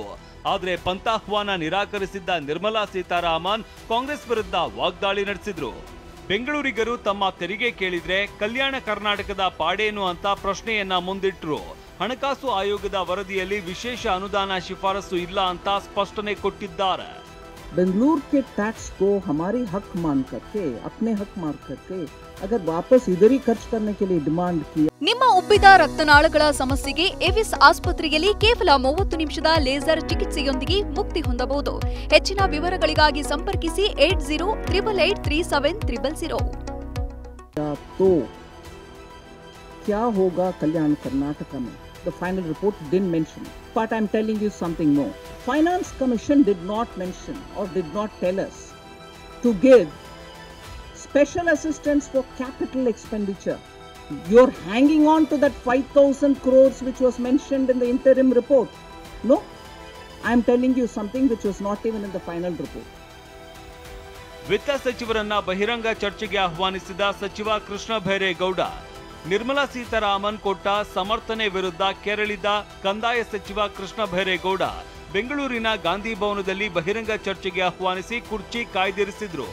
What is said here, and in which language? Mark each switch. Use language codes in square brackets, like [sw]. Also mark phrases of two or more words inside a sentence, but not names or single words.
[kn] ಆದ್ರೆ ಪಂಥಾಹ್ವಾನ ನಿರಾಕರಿಸಿದ್ದ ನಿರ್ಮಲಾ ಸೀತಾರಾಮನ್ ಕಾಂಗ್ರೆಸ್ ವಿರುದ್ಧ ವಾಗ್ದಾಳಿ ನಡೆಸಿದ್ರು. ಬೆಂಗಳೂರಿಗರು ತಮ್ಮ ತೆರಿಗೆ ಕೇಳಿದ್ರೆ ಕಲ್ಯಾಣ ಕರ್ನಾಟಕದ ಪಾಡೇನು ಅಂತ ಪ್ರಶ್ನೆಯನ್ನ ಮುಂದಿಟ್ರು. ಹಣಕಾಸು ಆಯೋಗದ ವರದಿಯಲ್ಲಿ ವಿಶೇಷ ಅನುದಾನ ಶಿಫಾರಸು ಇಲ್ಲ ಅಂತ ಸ್ಪಷ್ಟನೆ ಕೊಟ್ಟಿದ್ದಾರೆ. [hi] बेंगलुरु के टैक्स को हमारी हक मान करके अपने हक मान करके अगर वापस इधर ही खर्च करने के लिए डिमांड किया. [kn] ನಿಮ್ಮ ಉಬ್ಬಿದ ರಕ್ತನಾಳಗಳ ಸಮಸ್ಯೆಗೆ ಎವಿಸ್ ಆಸ್ಪತ್ರೆಯಲ್ಲಿ ಕೇವಲ 30 ನಿಮಿಷದ ಲೇಸರ್ ಚಿಕಿತ್ಸೆಯೊಂದಿಗೆ ಮುಕ್ತಿ ಹೊಂದಬಹುದು. ಹೆಚ್ಚಿನ ವಿವರಗಳಿಗಾಗಿ ಸಂಪರ್ಕಿಸಿ 8088837300. [hi] तो क्या होगा कल्याण कर्नाटक में? [en] The final report didn't mention, but I'm telling you something more. Finance Commission did not mention or did not tell us to give special assistance for capital expenditure. You're hanging on to that 5,000 crores which was mentioned in the interim report. No, I'm telling you something which was not even in the final report. [kn] ವಿತ್ತ ಸಚಿವರನ್ನ ಬಹಿರಂಗ ಚರ್ಚೆಗೆ ಆಹ್ವಾನಿಸಿದ ಸಚಿವ ಕೃಷ್ಣ ಬೈರೇಗೌಡ ನಿರ್ಮಲಾ ಸೀತಾರಾಮನ್ ಕೊಟ್ಟ ಸಮರ್ಥನೆ ವಿರುದ್ಧ ಕೆರಳಿದ ಕಂದಾಯ ಸಚಿವ ಕೃಷ್ಣ ಬೈರೇಗೌಡ ಬೆಂಗಳೂರಿನ ಗಾಂಧಿ ಭವನದಲ್ಲಿ ಬಹಿರಂಗ ಚರ್ಚೆಗೆ ಆಹ್ವಾನಿಸಿ ಕುರ್ಚಿ ಕಾಯ್ದಿರಿಸಿದ್ರು.